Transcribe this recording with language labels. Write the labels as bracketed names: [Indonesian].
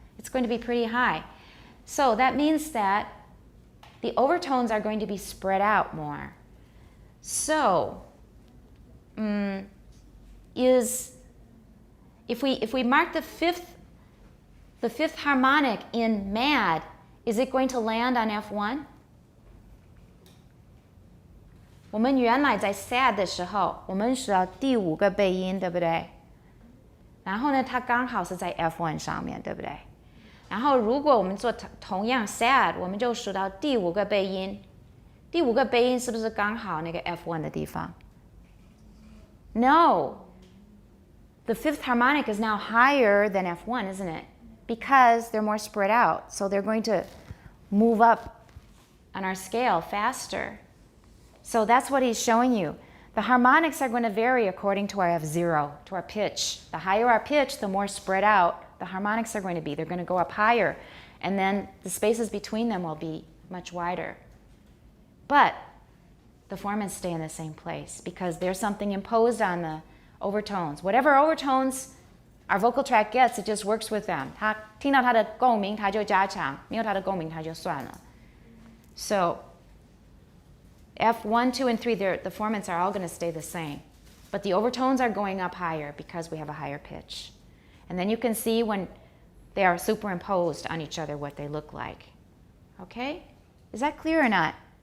[English] It's going to be pretty high. So that means that the overtones are going to be spread out more. So if we mark the fifth harmonic in mad, is it going to land on F1? [Chinese] 我们原来在 sad 的时候，我们数到第5个倍音，对不对？然后呢，它刚好是在 F1 上面，对不对？然后如果我们做同样 sad， 我们就数到第5个倍音。第5个倍音是不是刚好那个 F1 的地方？ [English] No. The fifth harmonic is now higher than F1, isn't it? Because they're more spread out. So they're going to move up on our scale faster. So that's what he's showing you. The harmonics are going to vary according to our F0, to our pitch. The higher our pitch, the more spread out the harmonics are going to be. They're going to go up higher. And then the spaces between them will be much wider. But the formants stay in the same place because there's something imposed on the overtones. Whatever overtones our vocal tract gets, it just works with them. [Chinese] 它听到它的共鸣，它就加强；没有它的共鸣，它就算了。 [English] So F1, 2, and 3, the formants are all going to stay the same. But the overtones are going up higher because we have a higher pitch. And then you can see when they are superimposed on each other what they look like. Okay? Is that clear or not?